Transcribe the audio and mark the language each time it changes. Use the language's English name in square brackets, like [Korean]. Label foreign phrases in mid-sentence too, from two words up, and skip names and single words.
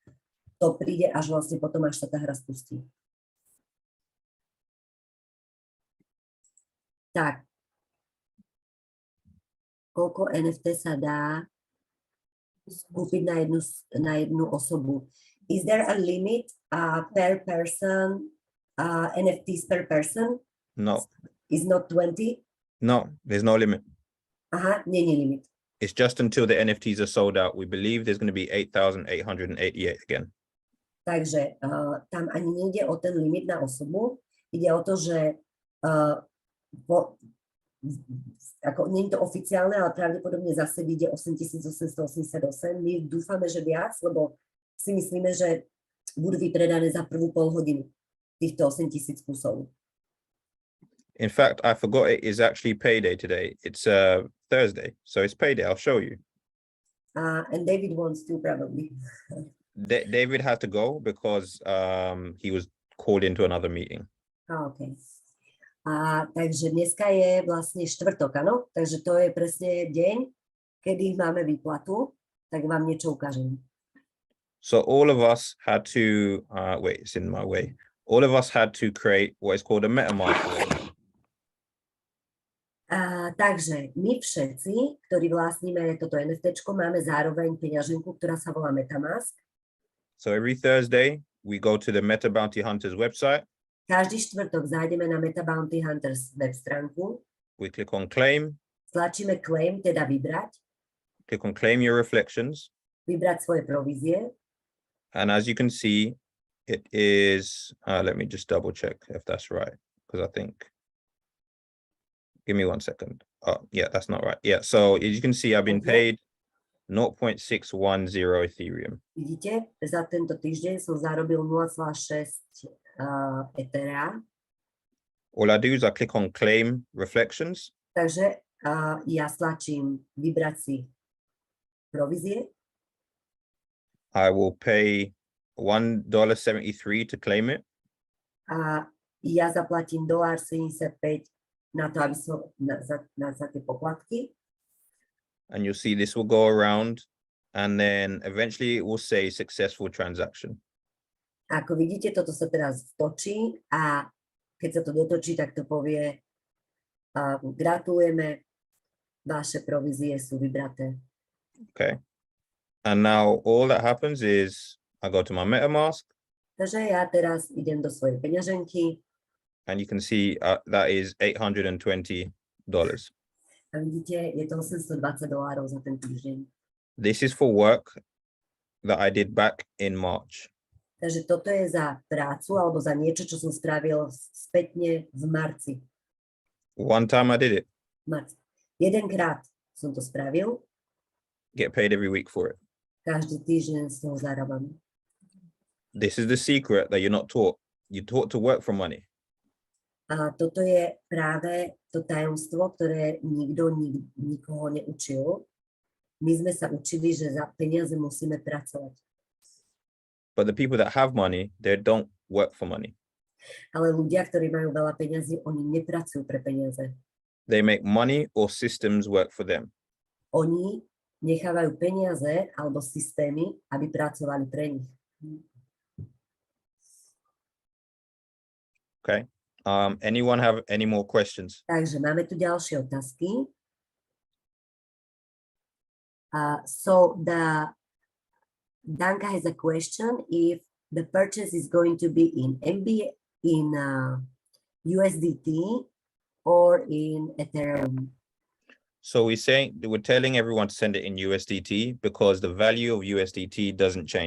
[Slovak] To príde až vlastne potom, až sa tá hra spustí. Tak. Koľko NFT sa dá kúpiť na jednu osobu? [English] Is there a limit per person, NFTs per person? No. Is not 20? No, there's no limit. [Slovak] Aha, nie limit. [English] It's just until the NFTs are sold out. We believe there's going to be 8,888 again. [Slovak] Takže tam ani nejde o ten limit na osobu. Ide o to, že nie je to oficiálne, ale pravdepodobne zase vyjde 8,888. My dúfame, že viac, lebo si myslíme, že budú vypredané za prvú pol hodinu týchto 8,000 kusov. [English] In fact, I forgot it is actually payday today. It's Thursday, so it's payday. I'll show you. And David wants to probably. David had to go because he was called into another meeting. Okay. [Slovak] Takže dneska je vlastne štvrtok, áno? Takže to je presne deň, kedy máme výplatu, tak vám niečo ukážem. [English] So all of us had to, wait, it's in my way. All of us had to create what is called a MetaMask wallet. [Slovak] Takže my všetci, ktorí vlastníme toto NFTčko, máme zároveň peňaženku, ktorá sa volá MetaMask. [English] So every Thursday, we go to the Meta Bounty Hunters website. [Slovak] Každý štvrtok zájdeme na Meta Bounty Hunters web stránku. [English] We click on claim. [Slovak] Stlačíme claim, teda vybrať. [English] Click on claim your reflections. [Slovak] Vybrať svoje provízie. [English] And as you can see, it is, let me just double check if that's right, because I think, give me 1 second. Oh, yeah, that's not right. Yeah, so as you can see, I've been paid 0.610 Ethereum. [Slovak] Vidíte, za tento týždeň som zarobil 0,6 Ethera. [English] All I do is I click on claim reflections. [Slovak] Takže ja stlačím vybrať si provízie. [English] I will pay $1.73 to claim it. [Slovak] A ja zaplatím $1.75 na to, aby som za tie poplatky. [English] And you'll see this will go around and then eventually it will say successful transaction. [Slovak] Ako vidíte, toto sa teraz točí a keď sa to dotočí, tak to povie gratulujeme, vaše provízie sú vybraté. [English] Okay. And now all that happens is I go to my MetaMask. [Slovak] Takže ja teraz idem do svojej peňaženky. [English] And you can see that is $820. [Slovak] A vidíte, je to $820 za ten týždeň. [English] This is for work that I did back in March. [Slovak] Takže toto je za prácu alebo za niečo, čo som spravil spätne v marci. [English] One time I did it. [Slovak] Jedenkrát som to spravil. [English] Get paid every week for it. [Slovak] Každý týždeň z toho zarábam. [English] This is the secret that you're not taught. You're taught to work for money. [Slovak] A toto je práve to tajomstvo, ktoré nikto nikoho neučil. My sme sa učili, že za peniaze musíme pracovať. [English] But the people that have money, they don't work for money. [Slovak] Ale ľudia, ktorí majú veľa peňazí, oni nepracujú pre peniaze. [English] They make money or systems work for them. [Slovak] Oni nechávajú peniaze alebo systémy, aby pracovali pre nich. [English] Okay. Anyone have any more questions? [Slovak] Takže máme tu ďalšie otázky. [English] So Danka has a question if the purchase is going to be in USDT or in Ethereum. So we're telling everyone to send it in USDT because the value of USDT doesn't change.